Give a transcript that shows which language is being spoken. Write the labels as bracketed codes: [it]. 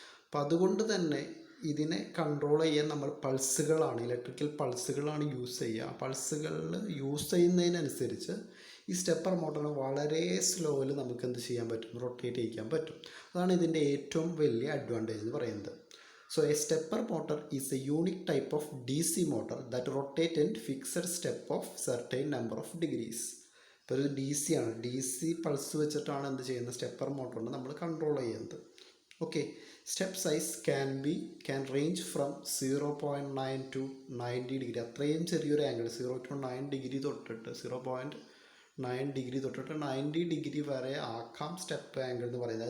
[ml] അപ്പം അതുകൊണ്ട് തന്നെ ഇതിനെ കൺട്രോൾ ചെയ്യാൻ നമ്മൾ പൾസുകളാണ്, ഇലക്ട്രിക്കൽ പൾസുകളാണ് യൂസ് ചെയ്യുക. ആ പൾസുകളിൽ യൂസ് ചെയ്യുന്നതിനനുസരിച്ച് ഈ സ്റ്റെപ്പർ മോട്ടറിനെ വളരെ സ്ലോയിൽ നമുക്ക് എന്ത് ചെയ്യാൻ പറ്റും? റൊട്ടേറ്റ് ചെയ്യിക്കാൻ പറ്റും. അതാണ് ഇതിൻ്റെ ഏറ്റവും വലിയ അഡ്വാൻറ്റേജ് എന്ന് പറയുന്നത്. [en] So a stepper motor is a unique type of DC motor that rotate in fixed step of certain number of degrees. [ml] ഇപ്പോൾ ഒരു DC ആണ്, DC പൾസ് വെച്ചിട്ടാണ് എന്ത് ചെയ്യുന്നത്? സ്റ്റെപ്പർ മോട്ടറിനെ നമ്മൾ കൺട്രോൾ ചെയ്യുന്നത്. [en] Okay, step size can range from 0.9 to 90 degree. [ml] അത്രയും ചെറിയൊരു ആംഗിൾ 0 to 9 ഡിഗ്രി തൊട്ടിട്ട് 0.9 ഡിഗ്രി തൊട്ടിട്ട് 90 ഡിഗ്രി വരെ ആക്കാം സ്റ്റെപ്പ് ആംഗിൾ എന്ന് പറയുന്നത്.